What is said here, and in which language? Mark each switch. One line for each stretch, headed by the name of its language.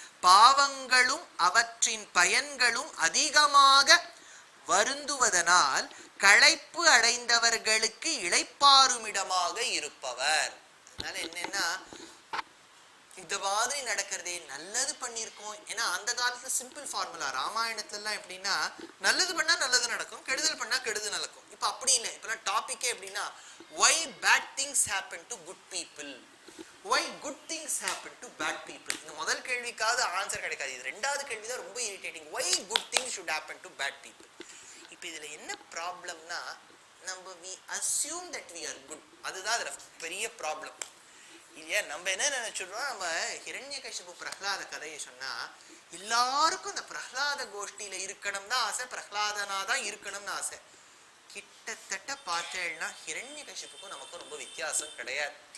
Tamil: பாவங்களும் அவற்றின் பயன்களும் அதிகமாக வருந்துவதனால் களைப்பு அடைந்தவர்களுக்கு இளைப்பாறுமிடமாக இருப்பவர். அதனால என்னன்னா இந்த மாதிரி நடக்கிறதே நல்லது பண்ணியிருக்கோம். ஏன்னா அந்த காலத்துல சிம்பிள் ஃபார்முலா. ராமாயணத்துல எல்லாம் எப்படின்னா நல்லது பண்ணா நல்லது நடக்கும், கெடுதல் பண்ணா கெடுதல் நடக்கும். இப்ப அப்படி இல்லை. இப்பெல்லாம் டாபிக்கே எப்படின்னா
English: why bad things happen to good people, why good things happen to bad people.
Tamil: இந்த முதல் கேள்விக்காவது ஆன்சர் கிடைக்காது. இது ரெண்டாவது கேள்விதான் ரொம்ப irritating.
English: why good things should happen to bad people.
Tamil: இப்ப இதுல என்ன ப்ராப்ளம்னா நம்ம
English: we assume that we are good.
Tamil: அதுதான் அதுல பெரிய ப்ராப்ளம் இல்லையா. நம்ம என்ன நினைச்சிடுறோம், நம்ம ஹிரண்யகசிபு பிரஹ்லாத கதையை சொன்னா எல்லாருக்கும் இந்த பிரஹ்லாத கோஷ்டியில இருக்கணும் தான் ஆசை, பிரஹ்லாதனா தான் இருக்கணும்னு ஆசை. கிட்டத்தட்ட பார்த்தேன்னா ஹிரண்யகசிபுக்கும் நமக்கும் ரொம்ப வித்தியாசம் கிடையாது.